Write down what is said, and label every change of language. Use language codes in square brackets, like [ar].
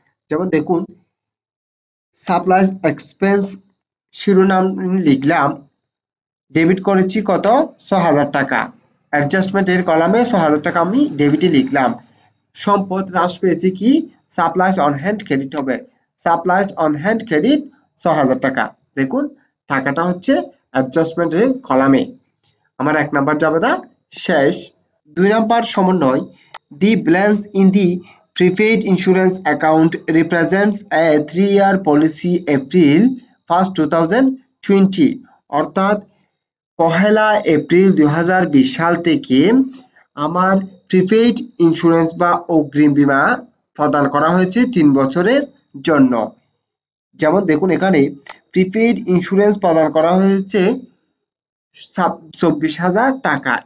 [bn] যেমন দেখুন supplies expense শিরোনাম লিখলাম, ডেবিট করেছি কত 6,000 টাকা। অ্যাডজাস্টমেন্ট এর কলামে 6,000 টাকা আমি ডেবিটে লিখলাম। সম্পদ হ্রাস পেয়েছি কি সাপ্লাইজ অন হ্যান্ড ক্রেডিট হবে, সাপ্লাইজ অন হ্যান্ড ক্রেডিট 6,000 টাকা। দেখুন টাকাটা হচ্ছে অ্যাডজাস্টমেন্ট এর কলামে। আমার 1 নাম্বার জাবেদা শেষ। 2 নাম্বার সমন্বয়, [en] the balance in the prepaid insurance account represents a 3-year policy April 1st, 2020। [bn] অর্থাৎ 1 এপ্রিল 2020 সাল থেকে আমার প্রিপেইড ইন্স্যুরেন্স বা অগ্রিম বীমা প্রদান করা হয়েছে 3 বছরের জন্য। যেমন দেখুন এখানে প্রিপেইড ইন্স্যুরেন্স প্রদান করা হয়েছে 24,000 টাকা।